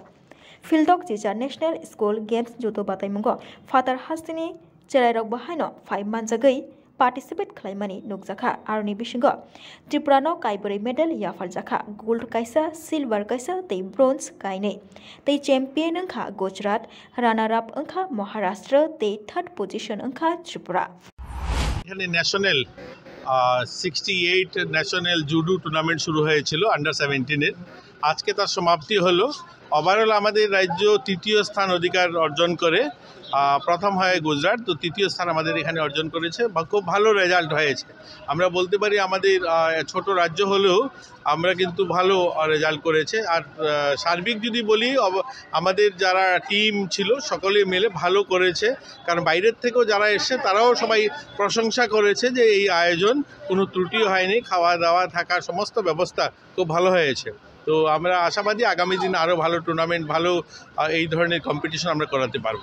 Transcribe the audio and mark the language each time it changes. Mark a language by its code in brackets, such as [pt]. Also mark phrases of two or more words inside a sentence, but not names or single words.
[trp] Fieldok Chichar National School Games jutu badai mungo Father Hastini Cherairok bahaino [en] 5 months [trp] agai participate khlaimani nukjakha arni bisingo Tripura no kaibori medal yafar jakha gold kaisa silver kaisa tei bronze kainei tei champion angkha Gujarat [en] runner up [trp] angkha Maharashtra tei [en] third position [trp] angkha Tripura. [bn] এখানে ন্যাশনাল 68 [en] national judo tournament [bn] শুরু হয়েছিল আন্ডার 17 এর আজকে তার সমাপ্তি হলো ওভারঅল আমাদের রাজ্য তৃতীয় স্থান অধিকার অর্জন করে প্রথম হয় গুজরাট তো তৃতীয় স্থান আমাদের এখানে অর্জন করেছে খুব ভালো রেজাল্ট হয়েছে আমরা বলতে পারি আমাদের ছোট রাজ্য হলেও আমরা কিন্তু ভালো রেজাল্ট করেছে আর সার্বিক যদি বলি আমাদের যারা টিম ছিল সকলে মিলে ভালো করেছে কারণ বাইরের থেকেও যারা এসেছে তারাও সবাই প্রশংসা করেছে যে এই আয়োজন কোনো ত্রুটি হয়নি খাওয়া দাওয়া থাকার সমস্ত ব্যবস্থা খুব ভালো হয়েছে তো আমরা আশাবাদী আগামী দিনে আরো ভালো টুর্নামেন্ট ভালো এই ধরনের কম্পিটিশন আমরা করাতে পারবো।